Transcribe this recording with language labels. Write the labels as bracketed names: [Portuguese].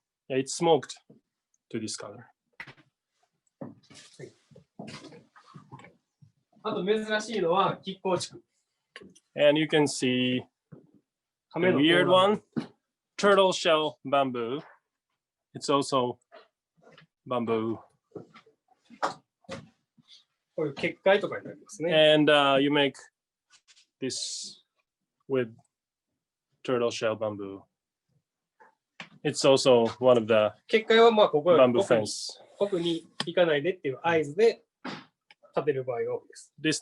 [English] Yeah, it's smoked to this color. [Japanese] あと珍しいのは亀甲竹。 [English] And you can see the weird one, turtle shell bamboo. It's also bamboo. [Japanese] こういう結界とかになりますね。 [English] And you make this with turtle shell bamboo. It's also one of the [Japanese] 結界はまあここより [English] bamboo fence. [Japanese] 奥に行かないでっていう合図で立てる場合が多いです。